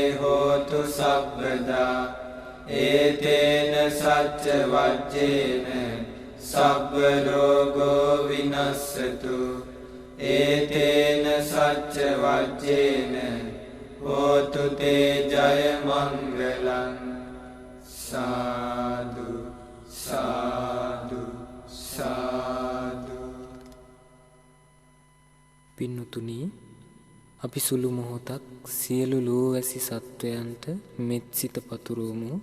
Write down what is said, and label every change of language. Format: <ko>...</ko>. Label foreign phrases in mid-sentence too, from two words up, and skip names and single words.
<pi>හෝතු සබ්බදා ඒතේන සච්ච වජ්ජේන සබ්බ රෝගෝ විනස්සතු ඒතේන සච්ච වජ්ජේන හෝතු තේ ජය මංගලං සාදු සාදු සාදු.</pi> <si>පින්නුතුනි, අපි සුළු මොහොතක් සියලු ලෝවැසි සත්වයන්ට මෙත් සිත පතුරවමු.</si>